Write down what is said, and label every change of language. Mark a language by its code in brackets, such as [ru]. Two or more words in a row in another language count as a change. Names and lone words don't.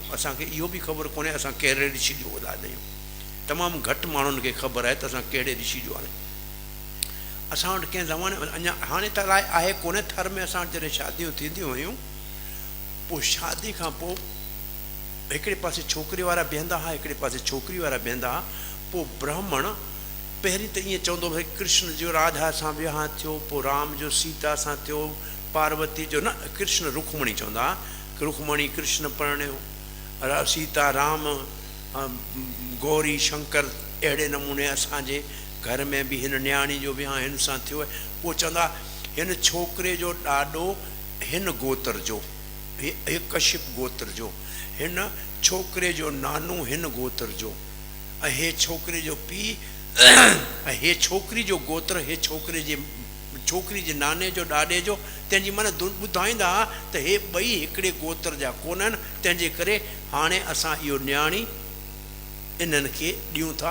[sd] असांखे इहो बि ख़बर कोन्हे असां कहिड़े ऋषि जो औलाद आहियूं। तमामु घटि माण्हुनि खे ख़बर आहे त असां कहिड़े ऋषि जो आहियूं। असां वटि कंहिं ज़माने में अञा हाणे त अलाए आहे कोन्हे, थर में असां वटि जॾहिं शादियूं थींदियूं हुयूं, पोइ शादी खां पोइ हिकिड़े पासे छोकिरे वारा बीहंदा हुआ, हिकिड़े पासे छोकिरी वारा बीहंदा हुआ। पोइ ब्राह्मण पहिरीं त ईअं चवंदो भई कृष्ण जो राधा सां विहांउ थियो, पोइ राम जो सीता सां थियो, पार्वती जो न कृष्ण रुक्मणी चवंदा रुक्मणी कृष्ण परिणियो सीता राम गौरी शंकर अहिड़े नमूने असांजे घर में बि हिन न्याणी जो विहांउ हिन सां थियो आहे। पोइ चवंदा हिन छोकिरे जो ॾाॾो हिन गोत्र जो कश्यप गोत्र जो, हिन छोकिरे जो नानो हिन गोत्र जो, ऐं हे छोकिरे जो पीउ ऐं हे छोकिरी जो गोत्र हे छोकिरी जे नाने जो ॾाॾे जो, तंहिंजी माना ॿुधाईंदा त हे ॿई हिकिड़े गोत्र जा कोन आहिनि, तंहिंजे करे हाणे असां इहो न्याणी इन्हनि खे ॾियूं था।